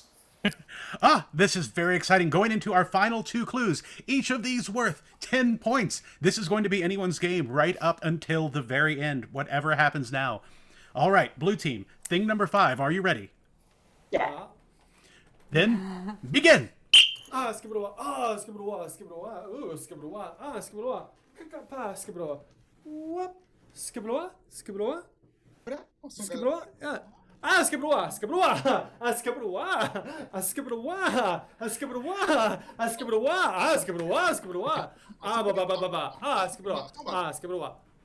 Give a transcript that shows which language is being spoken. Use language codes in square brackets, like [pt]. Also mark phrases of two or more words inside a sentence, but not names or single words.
[en] This is very exciting. Going into our final 2 clues, each of these worth 10 points. This is going to be anyone's game right up until the very end, whatever happens now. All right, blue team, thing number 5. Are you ready? Yeah. Then begin. Skibberwa, skibberwa, skibberwa, ooh, skibberwa, skibberwa, pa, skibberwa, whoop, skibberwa, skibberwa, skibberwa, yeah. Skibberwa, skibberwa, skibberwa, skibberwa, skibberwa, skibberwa, skibberwa, skibberwa, ba ba ba ba ba, skibberwa, skibberwa,